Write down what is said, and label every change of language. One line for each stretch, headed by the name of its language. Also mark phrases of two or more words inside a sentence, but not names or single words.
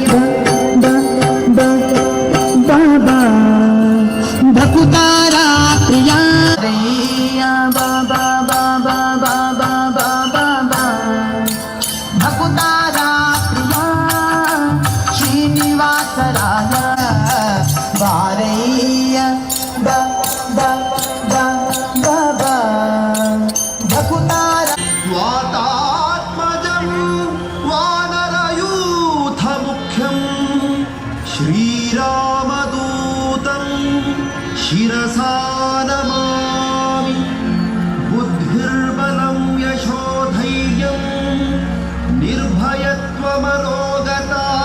Kannada: ಬಾಬಾ ಭಕುತಾರ ಪ್ರಿಯ ಬಾಬಾ ಬಾಬಾ ಬಾಬಾ ಬಾಬಾ ಭಕುತಾರ ಪ್ರಿಯ ಶ್ರೀನಿವಾಸರಾಯ ಬಾರಯ್ಯ
Sanskrit: वातात्मजं वानरयूथमुख्यं श्रीरामदूतं शिरसा नमामि बुद्धिर्बलं यशोधैर्यं निर्भयत्वमरोगता